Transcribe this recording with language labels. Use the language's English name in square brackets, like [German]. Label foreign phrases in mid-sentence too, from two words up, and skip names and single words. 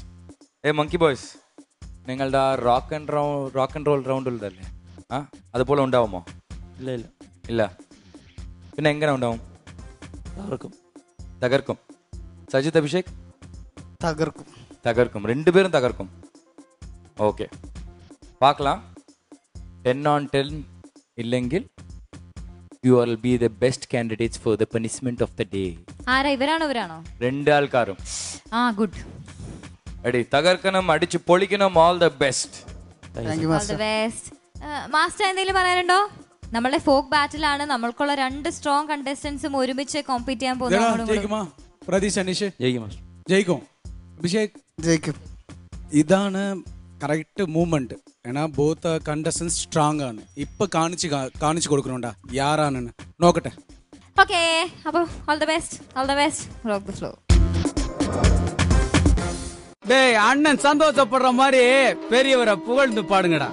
[English] monkey boys, [Malayalam] നിങ്ങളുടെ [English] rock and roll round [Malayalam] ഉള്ളതല്ലേ? അതുപോലെ ഉണ്ടാവുമോ? ഇല്ല ഇല്ല ഇല്ല. പിന്നെ എങ്ങനെ ഉണ്ടാവും? തകർക്കും. സജിത് അഭിഷേക് തകർക്കും. 2 പേരും തകർക്കും. ഓക്കെ, [English] பார்க்கலாம். 10 on 10 ഇല്ലെങ്കിൽ you will be the best candidates for the punishment of the day. [Malayalam] ആരാ? ഇവരാണോ? 2 ആൾക്കാരും. ഗുഡ്. എടി തകർക്കണം, അടിച്ചു പൊളിക്കണം. [English] all the best. [Malayalam] മാസ്റ്റർ എന്തെങ്കിലും പറയാനുണ്ടോ? നമ്മളുടെ ഫോക്ക് ബാറ്റിലാണ്. നമ്മൾക്കുള്ള 2 സ്ട്രോങ് കണ്ടസ്റ്റൻസും ഒരുമിച്ച് കോമ്പീറ്റ് ചെയ്യാൻ പോകുന്നു. പ്രതീഷ് അനീഷ് ജയിക്കും. അഭിഷേക് ജയിക്കും. ഇതാണ് [English] correct movement. [Malayalam] ഏന്നാ [English] both contestants strong [Malayalam] ആണ്. ഇപ്പൊ കാണിച്ചു കൊടുക്കണോണ്ടാ യാറാണെന്ന് നോക്കട്ടെ. ഓക്കെ, അപ്പോൾ [English] all the best. rock the flow. [Tamil] டேய், அண்ணன் சந்தோஷப்படுற மாதிரி பெரியவரை புகழ்ந்து பாடுங்கடா.